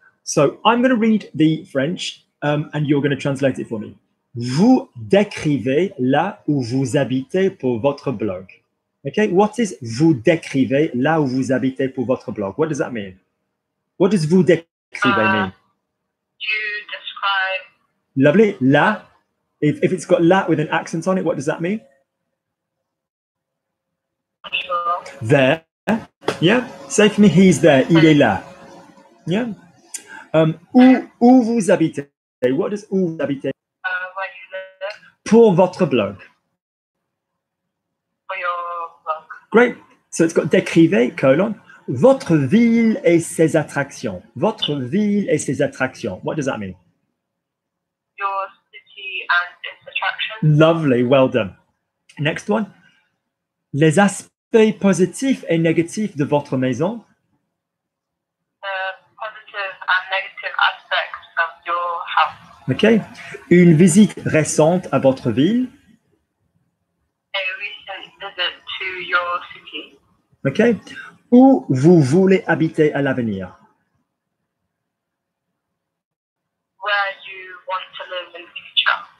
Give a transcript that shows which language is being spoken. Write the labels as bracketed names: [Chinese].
[English] So I'm going to read the French and you're going to translate it for me. [French] Vous décrivez là où vous habitez pour votre blog. Okay. [English] What is [French] vous décrivez là où vous habitez pour votre blog? [English] What does that mean? What does vous décrivez mean? You describe. Lovely. Là. If it's got la with an accent on it, what does that mean? Sure. There. Yeah. Say for me, he's there. [French] Il est là. [English] Yeah. [French] Où vous habitez? [English] What does [French] où vous habitez? [English] Where you live. [French] Pour votre blog. [English] For your blog. Great. So it's got décrivez, colon. [French] Votre ville et ses attractions. Votre ville et ses attractions. [English] What does that mean? Your city and its attractions. Lovely. Well done. Next one. [French] Les aspects positifs et négatifs de votre maison. [English] Positive and negative aspects of your house. Okay. [French] Une visite récente à votre ville. [English] A recent visit to your city. Okay. [French] Où vous voulez habiter à l'avenir. [English] Where you want to live in the future.